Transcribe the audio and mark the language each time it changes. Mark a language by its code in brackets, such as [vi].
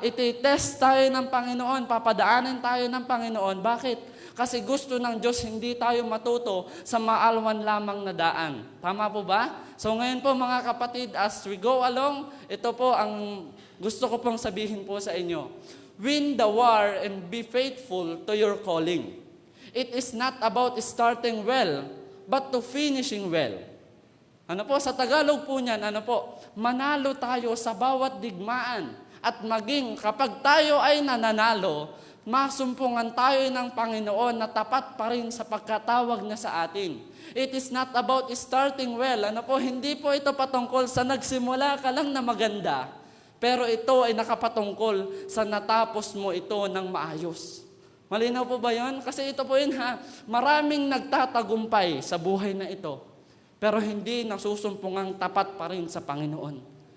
[tl] Iti-test tayo ng Panginoon, papadaanin tayo ng Panginoon. Bakit? Kasi gusto ng Diyos hindi tayo matuto sa maalwan lamang na daan. Tama po ba? So ngayon po mga kapatid, [en] as we go along, [tl] ito po ang gusto ko pong sabihin po sa inyo. [en] Win the war and be faithful to your calling. It is not about starting well, but to finishing well. [tl] Ano po, sa Tagalog po niyan, manalo tayo sa bawat digmaan. At maging kapag tayo ay nananalo, masumpungan tayo ng Panginoon na tapat pa rin sa pagkatawag niya sa atin. [en] It is not about starting well. [tl] Hindi po ito patungkol sa nagsimula ka lang na maganda. Pero ito ay nakapatungkol sa natapos mo ito ng maayos. Malinaw po ba yun? Kasi ito po yun maraming nagtatagumpay sa buhay na ito. Pero hindi nasusumpungang tapat pa rin sa Panginoon.